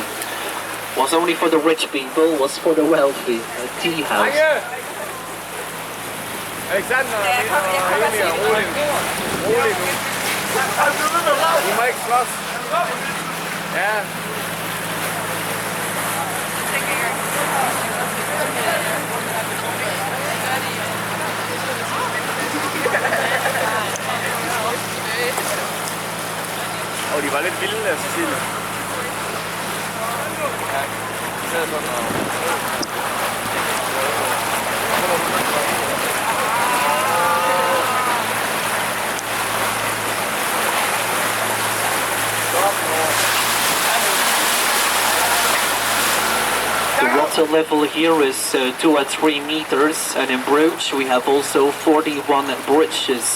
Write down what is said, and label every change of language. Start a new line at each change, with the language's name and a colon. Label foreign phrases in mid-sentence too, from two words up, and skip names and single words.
English: Was only for the rich people, was for the wealthy. A tea house.
Danish: Alexander, du må ikke slås. Ja. Og de var lidt vilde, Cecilie. Ja, det er sådan noget.
English: The water level here is 2 or 3 meters, and in Bruges we have also 41 bridges.